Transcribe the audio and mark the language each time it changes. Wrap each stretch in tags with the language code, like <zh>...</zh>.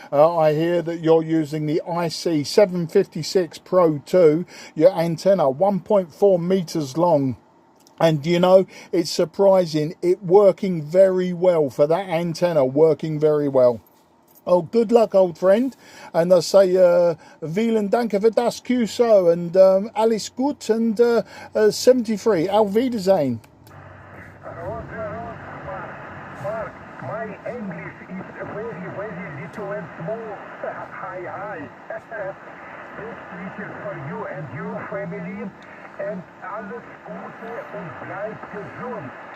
<en>I hear that you're using the IC-756 Pro 2, your antenna 1.4 meters long. And you know, it's surprising, it working very well for that antenna, working very well. Oh, good luck, old friend. And I say,</en> <de>vielen Dank für das QSO</de> <en>and</en> <de>alles gut</de> <en>and 73.</en> <de>Auf Wiedersehen.</de> <en>My English is very, very little and small. Hi. Best wishes for you and your family.</en> <de>And alles Gute und bleib gesund.</de>